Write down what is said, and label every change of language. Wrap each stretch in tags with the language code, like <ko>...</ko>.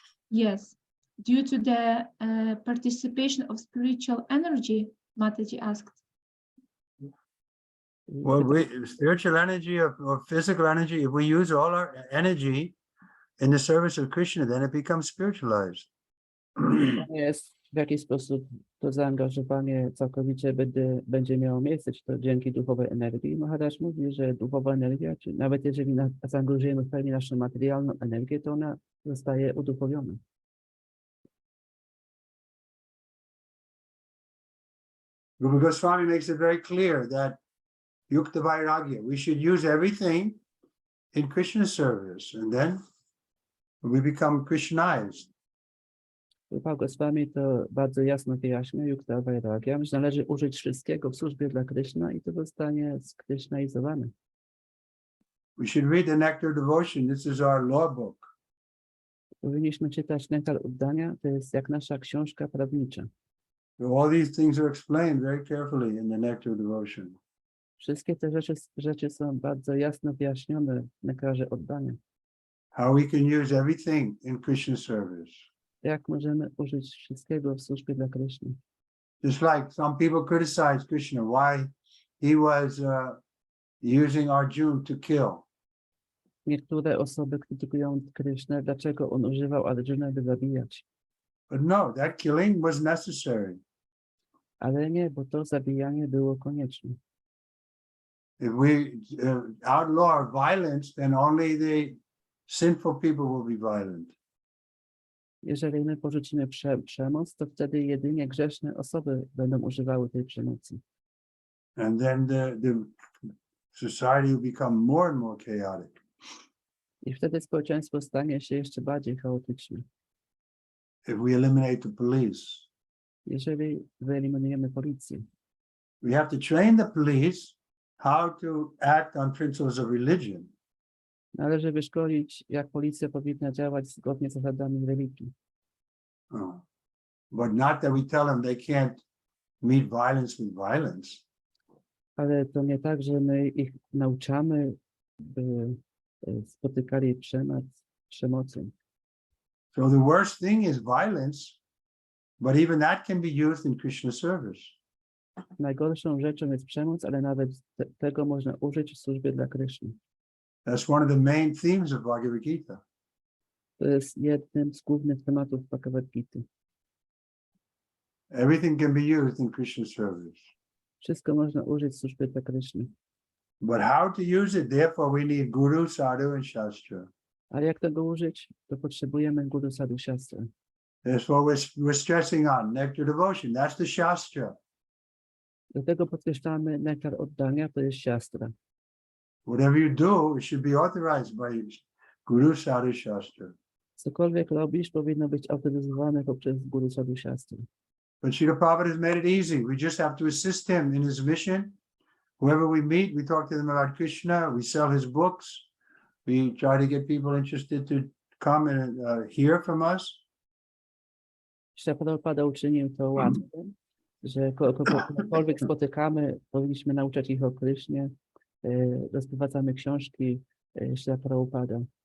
<en>Yes, due to the participation of spiritual energy, Mataji asked. Well, spiritual energy or physical energy, if we use all our energy in the service of Krishna, then it becomes spiritualized.</en> <pl>To jest w jakiś sposób to zaangażowanie całkowicie będzie miało miejsce, czy to dzięki duchowej energii. Maharaj mówi, że duchowa energia, czy nawet jeżeli zaangażujemy w pełni naszą materialną energię, to ona zostaje uduchowiona.</pl> <en>Rupa Goswami makes it very clear that Yukta Vairagya, we should use everything in Krishna's service, and then we become Krishnized.</en> <pl>Rupa Goswami to bardzo jasno wyjaśnia, Yukta Vairagya, że należy użyć wszystkiego w służbie dla Kryszna i to zostanie skrishnizowane.</pl> <en>We should read the Nectar Devotion. This is our law book.</en> <pl>Powinniśmy czytać Nektar Oddania, to jest jak nasza książka prawnicza.</pl> <en>So all these things are explained very carefully in the Nectar Devotion.</en> <pl>Wszystkie te rzeczy są bardzo jasno wyjaśnione w Nektarze Oddania.</pl> <en>How we can use everything in Krishna's service.</en> <pl>Jak możemy użyć wszystkiego w służbie dla Kryszny.</pl> <en>Just like some people criticize Krishna, why he was using Arjuna to kill.</en> <pl>Niektóre osoby krytykują Krysznę, dlaczego on używał Arjuna, by zabijać.</pl> <en>But no, that killing was necessary.</en> <pl>Ale nie, bo to zabijanie było konieczne.</pl> <en>If we outlaw violence, then only the sinful people will be violent.</en> <pl>Jeżeli my porzucimy przemoc, to wtedy jedynie grzeszne osoby będą używały tej przemocy.</pl> <en>And then the society will become more and more chaotic.</en> <pl>I wtedy społeczeństwo stanie się jeszcze bardziej chaotyczne.</pl> <en>If we eliminate the police,</en> <pl>Jeżeli wyeliminujemy policję,</pl> <en>we have to train the police how to act on principles of religion.</en> <pl>należy wyszkolić, jak policja powinna działać zgodnie z zasadami religii.</pl> <en>But not that we tell them they can't meet violence with violence.</en> <pl>Ale to nie tak, że my ich nauczamy, by spotykali przemocą.</pl> <en>So the worst thing is violence, but even that can be used in Krishna service.</en> <pl>Najgorszą rzeczą jest przemoc, ale nawet tego można użyć w służbie dla Kryszny.</pl> <en>That's one of the main themes of Bhagavad Gita.</en> <pl>To jest jednym z głównych tematów Bhagavad Gita.</pl> <en>Everything can be used in Krishna service.</en> <pl>Wszystko można użyć w służbie dla Kryszny.</pl> <en>But how to use it, therefore we need Guru, Sadhu, and Shastra.</en> <pl>Ale jak tego użyć, to potrzebujemy Guru, Sadhu, Shastra.</pl> <en>That's what we're stressing on, Nectar Devotion. That's the Shastra.</en> <pl>Dlatego podkreślamy Nektar Oddania, to jest Shastra.</pl> <en>Whatever you do, it should be authorized by Guru, Sadhu, Shastra.</en> <pl>Cokolwiek robisz, powinno być autoryzowane poprzez Guru, Sadhu, Shastra.</pl> <en>But Srila Prabhupada has made it easy. We just have to assist him in his mission. Whoever we meet, we talk to them about Krishna. We sell his books. We try to get people interested to come and hear from us.</en> <pl>Śrila Prabhupada uczynił to łatwym, że kogokolwiek spotykamy, powinniśmy nauczać ich o Krysznie, rozprowadzamy książki Śrila Prabhupada.</pl>